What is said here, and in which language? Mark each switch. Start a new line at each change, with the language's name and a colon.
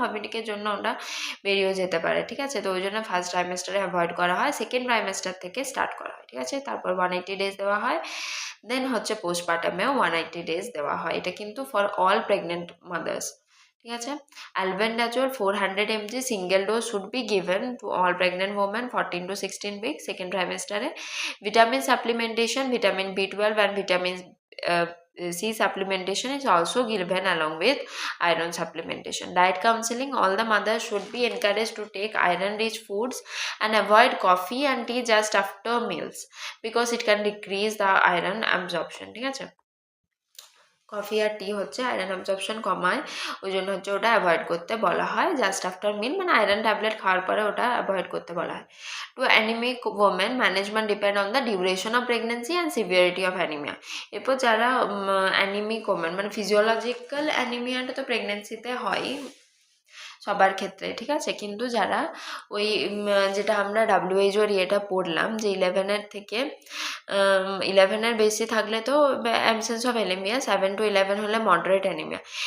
Bangla: ভমিটিংয়ের জন্য ওটা বেরিয়েও যেতে পারে, ঠিক আছে, তো ওই জন্য ফার্স্ট ট্রাইমেস্টারে অ্যাভয়েড করা হয়, সেকেন্ড ট্রাইমেস্টার থেকে স্টার্ট করা হয়, ঠিক আছে। তারপর 180 ডেজ দেওয়া হয়। দেন হচ্ছে পোস্টপার্টামেও 180 ডেজ দেওয়া হয়, এটা কিন্তু ফর অল প্রেগনেন্ট মাদার্স, ঠিক আছে।
English: Albendazole 400 mg single dose should be given to all pregnant women 14 to 16 week second ট্রাইমেস্টারে। Vitamin supplementation, vitamin B12 and vitamin C supplementation is also given along with iron supplementation. Diet counseling, all the mothers should be encouraged to take iron rich foods and avoid coffee and tea just after meals because it can decrease the iron absorption,
Bangla: ঠিক আছে। Coffee আর টি হচ্ছে iron absorption কমায়, ওই জন্য হচ্ছে ওটা avoid করতে বলা হয় জাস্ট আফটার মিল, মানে আয়রন ট্যাবলেট খাওয়ার পরে ওটা অ্যাভয়েড করতে বলা হয়।
English: To anaemic women management depend on the duration of pregnancy and severity of anaemia.
Bangla: এরপর যারা অ্যানিমিক ওমেন, মানে ফিজিওলজিক্যাল অ্যানিমিয়াটা তো প্রেগনেন্সিতে হয় সবার ক্ষেত্রে, ঠিক আছে, কিন্তু যারা ওই যেটা আমরা WHO ইয়েটা পড়লাম যে 11-এর থেকে 11-এর বেশি থাকলে তো
English: absence of anaemia,
Bangla: 7 to 11 হলে মডারেট অ্যানিমিয়া।